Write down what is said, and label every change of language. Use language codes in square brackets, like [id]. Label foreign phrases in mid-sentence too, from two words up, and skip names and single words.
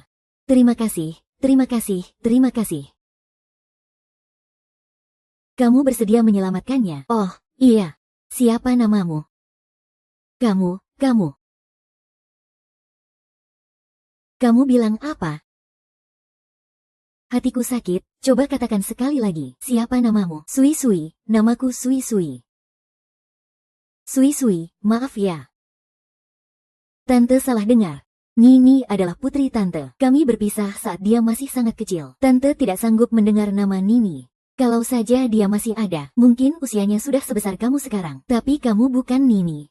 [id] Terima kasih, terima kasih, terima kasih. Kamu bersedia menyelamatkannya? Oh, iya. Siapa namamu? Kamu. Kamu bilang apa? Hatiku sakit, coba katakan sekali lagi. Siapa namamu? Sui, namaku Sui. Sui, maaf ya. Tante salah dengar. Nini adalah putri tante. Kami berpisah saat dia masih sangat kecil. Tante tidak sanggup mendengar nama Nini. Kalau saja dia masih ada, mungkin usianya sudah sebesar kamu sekarang. Tapi kamu bukan Nini.